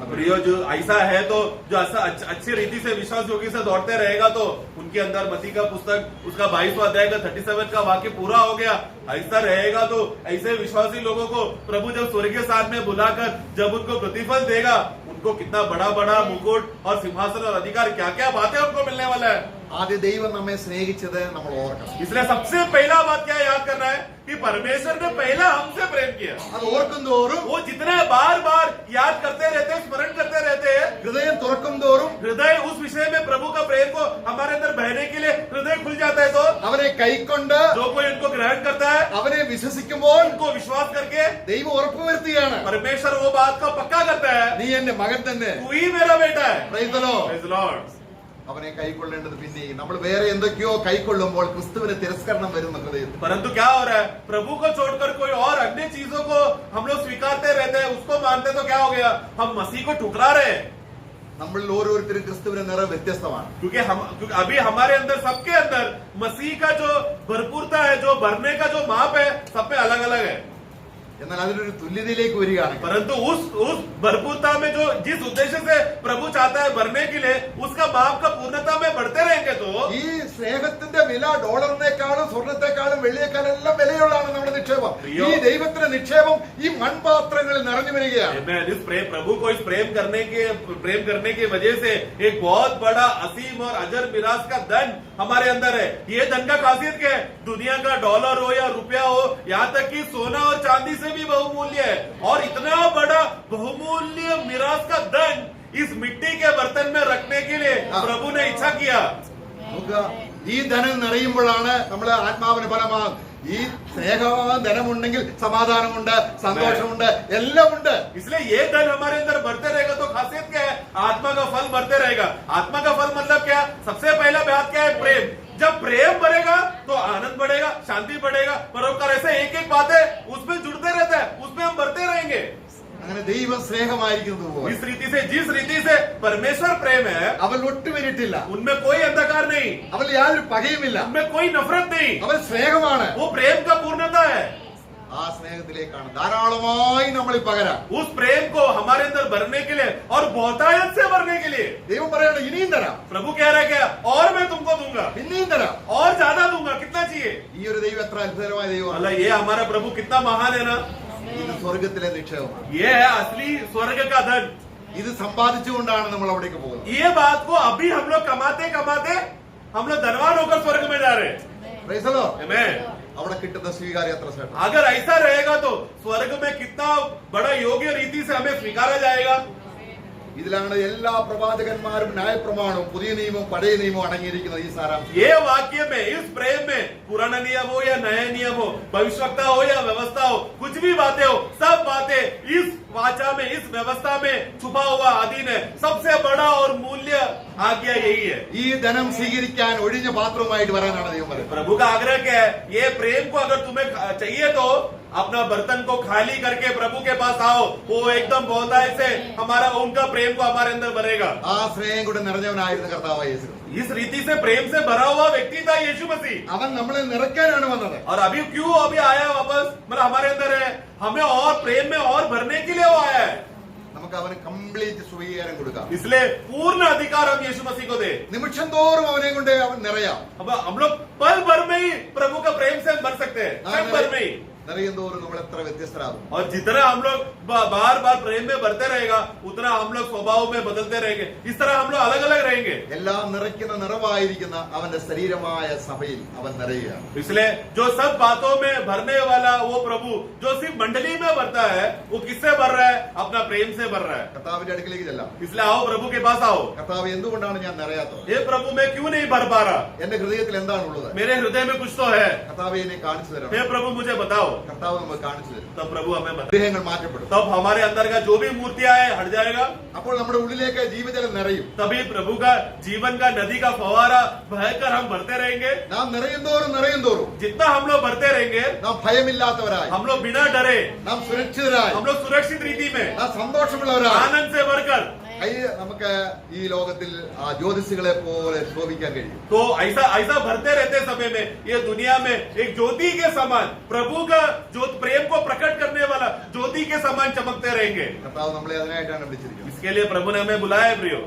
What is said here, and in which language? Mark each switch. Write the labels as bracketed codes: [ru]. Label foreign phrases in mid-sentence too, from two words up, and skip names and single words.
[hi] प्रियो, जो ऐसा है तो जो ऐसा अच्छी रीति से विश्वास योगी से दौड़ते रहेगा तो उनके अंदर मत्ती का पुस्तक उसका 22वां अध्याय का 37 का वाक्य पूरा हो गया। ऐसा रहेगा तो ऐसे विश्वासी लोगों को प्रभु जब स्वर्गीय स्थान में बुलाकर जब उनको प्रतिफल देगा, उनको कितना बड़ा बड़ा मुकुट और सिंहासन और अधिकार, क्या क्या बातें उनको मिलने वाला है। [ml] ആദ്യ ദൈവം നമ്മെ സ്നേഹിച്ചത് നമ്മൾ ഓർക്കണം. [hi] इसलिए सबसे पहला बात क्या याद करना है कि परमेश्वर ने पहला हमसे प्रेम किया। [ml] അത് ഓർക്കും തോറും, [hi] वो जितने बार बार याद करते रहते, स्मरण करते रहते हैं, [ml] ഹൃദയം തുറക്കും തോറും, [hi] हृदय उस विषय में प्रभु का प्रेम को हमारे अंदर बहने के लिए हृदय खुल जाता है। तो [ml] അവനെ കൈക്കൊണ്ട് [hi] जो कोई उनको ग्रहण करता है, [ml] അവനെ വിശ്വസിക്കുമ്പോൾ [hi] उनको विश्वास करके [ml] ദൈവം ഉറപ്പുവരുത്തുകയാണ്, [hi] परमेश्वर वो बात का पक्का करता है, [ml] നീ എന്റെ മകൻ തന്നെ. [hi] तू ही मेरा बेटा है। [en] Praise the Lord. Praise the Lord. [ml] അവനെ കൈക്കൊള്ളേണ്ടത് പിന്നെയും നമ്മൾ വേറെ എന്തൊക്കെയോ കൈക്കൊള്ളുമ്പോൾ ക്രിസ്തുവിന് തിരസ്കരണം വരുന്ന ഹൃദയത്തിൽ. [hi] परंतु क्या हो रहा है, प्रभु को छोड़कर कोई और अन्य चीजों को हम लोग स्वीकारते रहते हैं, उसको मानते, तो क्या हो गया, हम मसीह को ठुकरा रहे हैं. [ml] നമ്മൾ ഓരോരുത്തരും ക്രിസ്തുവിന്റെ നിറം വ്യത്യസ്തമാണ്. [hi] क्योंकि अभी हमारे अंदर, सबके अंदर मसीह का जो भरपूरता है, जो भरने का जो माप है, सब में अलग अलग है. [ml] എന്നാൽ അതിനൊരു തുല്യതയിലേക്ക് വരികയാണ്. [hi] परंतु उस भरपूरता में जो जिस उद्देश्य से प्रभु चाहता है भरने के लिए, उसका माप का पूर्णता में बढ़ते रहेंगे तो [ml] ഈ സ്നേഹത്തിന്റെ വില ഡോളറിനേക്കാളും സ്വർണത്തെക്കാളും വെള്ളിയേക്കാളും എല്ലാം വിലയുള്ളതാണ് നമ്മുടെ നിക്ഷേപം. ഈ ദൈവത്തിന്റെ നിക്ഷേപം ഈ മൺപാത്രങ്ങളിൽ നിറഞ്ഞു വരികയാണ്. [hi] इस प्रभु को इस प्रेम करने की वजह से एक बहुत बड़ा असीम और अजर मिराज का धन हमारे अंदर है. ये धन का खासियत क्या है, दुनिया का डॉलर हो या रुपया हो, यहाँ तक कि सोना और चांदी से भी बहुमूल्य है. और इतना बड़ा बहुमूल्य मिराज का धन इस मिट्टी के बर्तन में रखने के लिए प्रभु ने इच्छा किया. [ml] നമുക്ക് ഈ ധനം നിറയുമ്പോഴാണ് നമ്മളെ ആത്മാവിന് ഫലമാകും. ഈ സ്നേഹവും ധനമുണ്ടെങ്കിൽ സമാധാനമുണ്ട്, സന്തോഷമുണ്ട്, എല്ലാം ഉണ്ട്. [hi] इसलिए ये धन हमारे अंदर बढ़ते रहेगा तो खासियत क्या है, आत्मा का फल बढ़ते रहेगा. आत्मा का फल मतलब क्या, सबसे पहला बात क्या है, प्रेम. जब प्रेम बढ़ेगा तो आनंद बढ़ेगा, शांति बढ़ेगा, परोपकार, ऐसे एक एक बातें उसमें जुड़ते रहता है, उसमें हम बढ़ते रहेंगे. [ml] അങ്ങനെ ദൈവം സ്നേഹമായിരിക്കുന്നത് പോലെ [hi] जिस रीति से परमेश्वर प्रेम है, [ml] അവൻ ഒട്ടുമിരിട്ടില്ല, [hi] उनमें कोई अंधकार नहीं, [ml] അവൻ യാതൊരു പകയുമില്ല, [hi] उनमें कोई नफरत नहीं. [ml] അവൻ സ്നേഹമാണ്. [hi] वो प्रेम का पूर्णता है. [ml] ആ സ്നേഹത്തിലേക്കാണ് ധാരാളമായി നമ്മൾ പകരാം. [hi] उस प्रेम को हमारे अंदर भरने के लिए और बहुतायत से भरने के लिए [ml] ദൈവം പറയണം ഇനിയും തരാം, [hi] प्रभु कह रहा है क्या, और मैं तुमको दूंगा, [ml] പിന്നെയും തരാം. [hi] और ज्यादा दूंगा. कितना चाहिए. [ml] ഈ ഒരു ദൈവം എത്ര അത്ഭുതകരമായ ദൈവമാണ്. [hi] अल्लाह, ये हमारा प्रभु कितना महान है ना. [ml] ഇത് സ്വർഗത്തിലെ നിക്ഷേപമാണ്. [hi] ये है असली स्वर्ग का धन. [ml] ഇത് സമ്പാദിച്ചുകൊണ്ടാണ് നമ്മൾ അവിടേക്ക് പോകുന്നത്. [hi] ये बात को अभी हम लोग कमाते हम लोग धनवान होकर स्वर्ग में जा रहे हैं. [en] Praise the Lord. Amen. [ml] അവിടെ കിട്ടുന്ന സ്വീകാര്യ എത്ര ശ്രേഷ്ഠം. [hi] अगर ऐसा रहेगा तो स्वर्ग में कितना बड़ा योग्य रीति से हमें स्वीकारा जाएगा. [ml] ഇതിലാണ് എല്ലാ പ്രവാചകന്മാരും ന്യായപ്രമാണവും പുതിയ നിയമവും പഴയ നിയമവും അടങ്ങിയിരിക്കുന്നത്. ഈ സാരാംശം [hi] ये वाक्य में, इस प्रेम में, पुराना नियम हो या नया नियम हो, भविष्यवक्ता हो या व्यवस्था हो, कुछ भी बातें हो, सब बातें इस वाचा में, इस व्यवस्था में छुपा हुआ अधीन है. सबसे बड़ा और मूल्य आज्ञा यही है. [ml] ഈ ധനം സ്വീകരിക്കാൻ ഒഴിഞ്ഞ പാത്രവുമായിട്ട് വരാനാണ് ദൈവം പറയുന്നത്. [hi] प्रभु का आग्रह क्या है, ये प्रेम को अगर तुम्हें चाहिए तो अपना बर्तन को खाली करके प्रभु के पास आओ. वो एकदम बहुतायत से हमारा उनका प्रेम को हमारे अंदर भरेगा. [ml] ആ സ്നേഹം കൂടെ നിറഞ്ഞവനായിരുന്നു കർത്താവായ യേശു. [hi] इस रीति से प्रेम से भरा हुआ व्यक्ति था यीशु मसीह. [ml] അവൻ നമ്മളെ നിറയ്ക്കാനാണ് വന്നത്. [hi] और अभी क्यों अभी आया वापस, मतलब हमारे अंदर है, हमें और प्रेम में और भरने के लिए वो आया है. [ml] നമുക്ക് അവന് കംപ്ലീറ്റ് സ്വീകാരം കൊടുക്കാം. [hi] इसलिए पूर्ण अधिकार हम यीशु मसीह को दे. [ml] നിമിഷം തോറും അവനെ കൊണ്ട് അവൻ നിറയാം. [hi] अब हम लोग पल भर में ही प्रभु का प्रेम से भर सकते हैं, क्षण भर में ही. [ml] നിറയും തോറും നമ്മൾ എത്ര വ്യത്യസ്തരാകും. [hi] और जितना हम लोग बार बार प्रेम में बढ़ते रहेगा, उतना हम लोग स्वभाव में बदलते रहेंगे. इस तरह हम लोग अलग अलग रहेंगे. [ml] എല്ലാം നിറയ്ക്കുന്ന നിറവായിരിക്കുന്ന അവന്റെ ശരീരമായ സഭയിൽ അവൻ നിറയുകയാണ്. [hi] इसलिए जो सब बातों में भरने वाला वो प्रभु, जो सिर्फ मंडली में भरता है, वो किससे भर रहा है, अपना प्रेम से भर रहा है. [ml] കർത്താവിന്റെ അടുക്കിലേക്ക് ചെല്ലാം. [hi] इसलिए आओ प्रभु के पास आओ. [ml] കർത്താവ് എന്തുകൊണ്ടാണ് ഞാൻ നിറയാത്തത്? [hi] ये प्रभु मैं क्यों नहीं भर पा रहा, [ml] എന്റെ ഹൃദയത്തിൽ എന്താണുള്ളത്? [hi] मेरे हृदय में कुछ तो है. [ml] കർത്താവ് എന്നെ കാണിച്ചു തരണം. [hi] हे प्रभु मुझे बताओ. [ml] കർത്താവ് നമുക്ക് കാണിച്ചു തരും. [hi] तब प्रभु हमें बता, [ml] വിഗ്രഹങ്ങൾ മാറ്റപ്പെടും. [hi] तब हमारे अंदर का जो भी मूर्तियां है हट जाएगा. [ml] അപ്പോൾ നമ്മുടെ ഉള്ളിലേക്ക് ജീവജലം നിറയും. [hi] तभी प्रभु का जीवन का नदी का फवारा बहकर हम भरते रहेंगे. [ml] നാം നിറയും തോറും [hi] जितना हम लोग भरते रहेंगे, [ml] നാം ഭയമില്ലാത്തവരായി, [hi] हम लोग बिना डरे, [ml] നാം സുരക്ഷിതരായി, [hi] हम लोग सुरक्षित रीति में, [ml] നാം സന്തോഷമുള്ളവരായി [hi] आनंद से भरकर, [ml] നമുക്ക് ഈ ലോകത്തിൽ ജ്യോതിഷികളെ പോലെ ശോഭിക്കാൻ കഴിയും. [hi] तो ऐसा भरते रहते समय में ये दुनिया में एक ज्योति के समान, प्रभु का जो प्रेम को प्रकट करने वाला ज्योति के समान चमकते रहेंगे. [ml] കർത്താവ് നമ്മളെ അതിനായിട്ടാണ് വിളിച്ചിരിക്കുന്നത്. [hi] इसके लिए प्रभु ने हमें बुलाया है प्रियो.